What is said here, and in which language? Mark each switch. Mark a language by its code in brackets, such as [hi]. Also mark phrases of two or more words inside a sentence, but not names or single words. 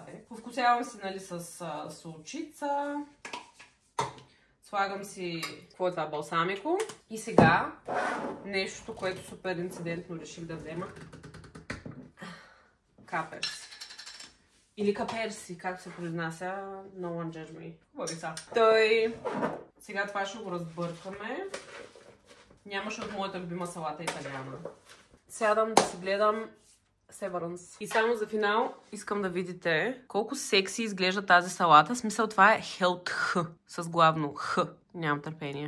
[bg] Повкусявам си, нали, с солчица. Слагам си, какво е това, балсамико. И сега нещо, което супер инцидентно реших да взема. Каперси. Или каперси, както се произнася. [en] No one judge me. [bg] Хубави са. Сега това ще го разбъркаме. Нямаше от моята любима салата италиана. Сядам да си гледам Severance. И само за финал искам да видите колко секси изглежда тази салата. В смисъл това е Health с главно Х. Нямам търпение.